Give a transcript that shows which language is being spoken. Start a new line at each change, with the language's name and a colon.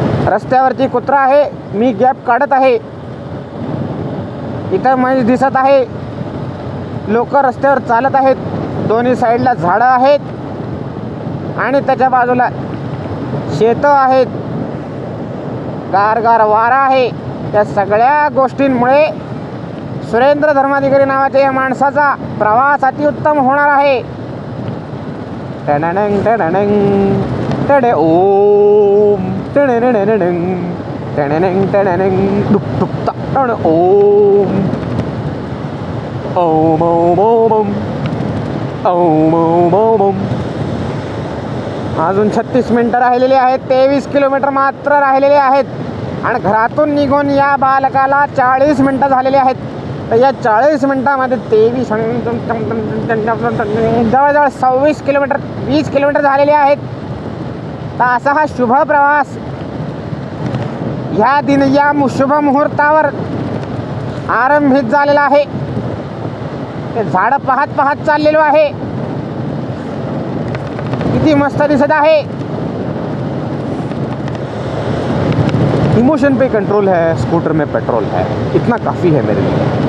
Marathi: रस्त्यावरती कुत्रा आहे, मी गॅप काढत आहे. इथं म्हैस दिसत आहे, लोक रस्त्यावर चालत आहेत, दोन्ही साईडला झाडं आहेत आणि त्याच्या बाजूला शेतं आहेत, गारगार वारा आहे. त्या सगळ्या गोष्टींमुळे सुरेंद्र धर्माधिकारी नावाच्या या माणसाचा प्रवास अतिउत्तम होणार आहे. टणणंग टणणंग टडे ओम टणणणणंग टणणंग टणणंग डुक डुक टण ओम ओम ओम ओम ओम ओम ओम ओम. अजून 36 मिनटं राहिलेली आहेत, 23 किलोमीटर मात्र राहिलेले आहेत आणि घरातून निघून या बालकाला 40 मिनटं झालेली आहेत. तर या 40 मिनटामध्ये 23 जवळजवळ 26 किलोमीटर, 20 किलोमीटर झालेले आहेत. तर असा हा शुभ प्रवास ह्या या शुभ मुहूर्तावर आरंभित झालेला आहे. ते झाडं पाहत पाहत चाललेलो आहे, किती मस्त दिसत आहे.
Hindi: इमोशन पे कंट्रोल है, स्कूटर में पेट्रोल है, इतना काफ़ी है मेरे लिए.